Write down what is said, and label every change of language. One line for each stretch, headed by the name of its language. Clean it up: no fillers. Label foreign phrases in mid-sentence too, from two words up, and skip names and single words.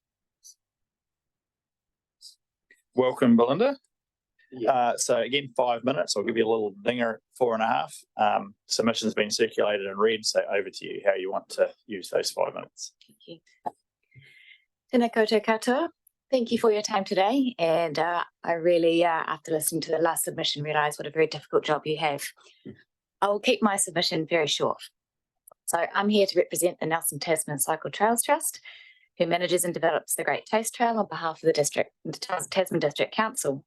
English: Welcome, Belinda. So again, 5 minutes. I'll give you a little dinger, 4.5. Submission's been circulated and read, so over to you how you want to use those 5 minutes. Thank you.
Māori: Tēnā koutou katoa.
English: Thank you for your time today. And I really, after listening to the last submission, realise what a very difficult job you have. I will keep my submission very short. So I'm here to represent the Nelson Tasman Cycle Trails Trust, who manages and develops the Great Taste Trail on behalf of the Tasman District Council.